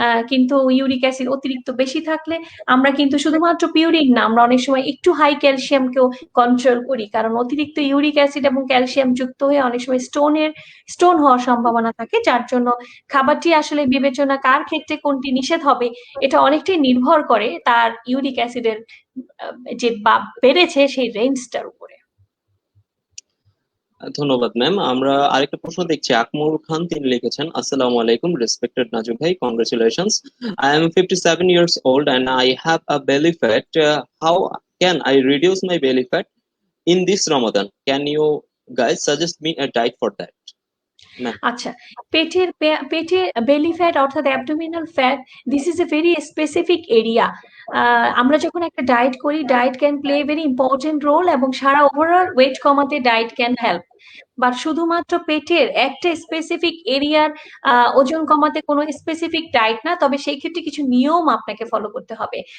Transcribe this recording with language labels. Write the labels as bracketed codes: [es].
[bn] কিন্তু uric acid অতিরিক্ত বেশি থাকলে আমরা কিন্তু শুধুমাত্র পিউরিন না, আমরা অনেক সময় একটু হাই ক্যালসিয়ামকেও কন্ট্রোল করি, কারণ অতিরিক্ত ইউরিক অ্যাসিড এবং ক্যালসিয়াম যুক্ত হয়ে অনেক সময় স্টোন হওয়ার সম্ভাবনা থাকে, যার জন্য খাবারটি আসলে বিবেচনা কার ক্ষেত্রে কোনটি নিষেধ হবে এটা অনেকটাই নির্ভর করে তার ইউরিক অ্যাসিডের যে বেড়েছে সেই রেঞ্জটার উপরে। ধন্যবাদ ম্যাম। আমরা আরেকটা প্রশ্ন দেখছি, আকমল খান তিনি লিখেছেন, আসসালামু আলাইকুম [en] respected [bn] নাজু ভাই, [en] Congratulations. I am 57 years old and I have a belly fat. How can I reduce my belly fat in this Ramadan? Can you guys suggest me a diet for that? [bn] Ma'am. আচ্ছা, পেটে [en] belly fat [bn] অর্থাৎ [en] Abdominal fat, this is a very specific area. [bn] আমরা যখন একটা diet করি, [en] diet can play very important role, [bn] এবং সারা [en] overall weight [bn] কমাতে [en] Diet can help. [bn] But শুধুমাত্র পেটের একটা স্পেসিফিক এরিয়ার ওজন কমাতে কোনো স্পেসিফিক ডায়েট না, তবে সেই ক্ষেত্রে কিছু নিয়ম আপনাকে ফলো করতে হবে।